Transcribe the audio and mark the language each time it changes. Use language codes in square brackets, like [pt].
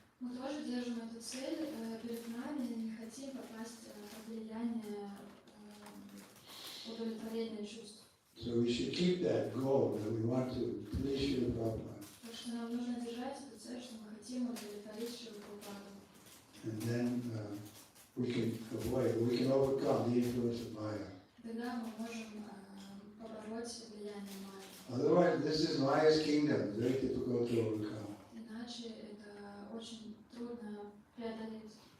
[ru] Мы тоже держим эту цель перед нами, не хотим попасть под влияние удовлетворения чувств. [en] So we should keep that goal that we want to please Srila Prabhupada. [ru] Так что нам нужно держать эту цель, что мы хотим удовлетворить Шри Прабхупаду. [en] And then we can overcome the influence of Maya. [ru] Тогда мы можем побороть влияние Майи. [en] Otherwise, this is Maya's kingdom, very difficult to overcome. [ru] Иначе это очень трудно преодолеть.